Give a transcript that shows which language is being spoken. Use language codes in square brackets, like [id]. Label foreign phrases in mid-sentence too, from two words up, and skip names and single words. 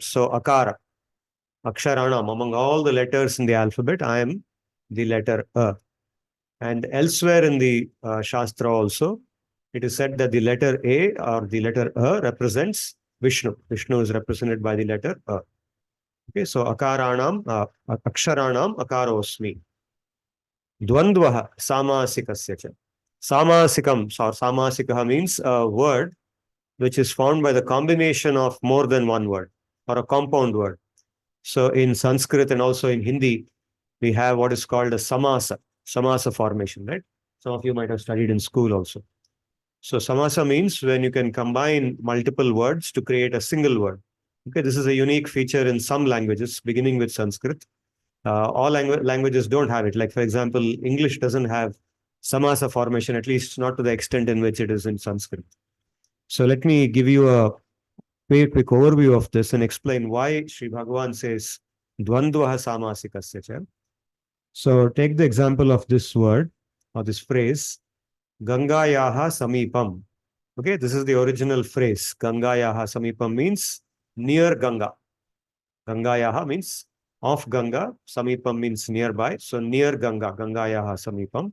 [en] So [sa] Akara, Aksharanam, [en] among all the letters in the alphabet, I am the letter A. And elsewhere in the Shastra also, it is said that the letter A or the letter A represents Vishnu. Vishnu is represented by the letter A. Okay, so [sa] Akaranam, Aksharanam, Akarosmi. Dvandva-sama sikasya. [en] Samasikam, so samasika means a word which is formed by the combination of more than one word or a compound word. So in Sanskrit and also in Hindi, we have what is called a samasa formation, right? Some of you might have studied in school also. So samasa means when you can combine multiple words to create a single word. Okay, this is a unique feature in some languages, beginning with Sanskrit. All languages don't have it. Like, for example, English doesn't have samasa formation, at least not to the extent in which it is in Sanskrit. So let me give you a very quick overview of this and explain why Sri Bhagavan says [sa] dvandva-sama sikasya. [en] So take the example of this word or this phrase, [sa] Gangayaha samipam. [en] Okay, this is the original phrase. [sa] Gangayaha samipam [en] means near Ganga. Gangayaha means of Ganga. Samipam means nearby. So near Ganga, [sa] Gangayaha samipam.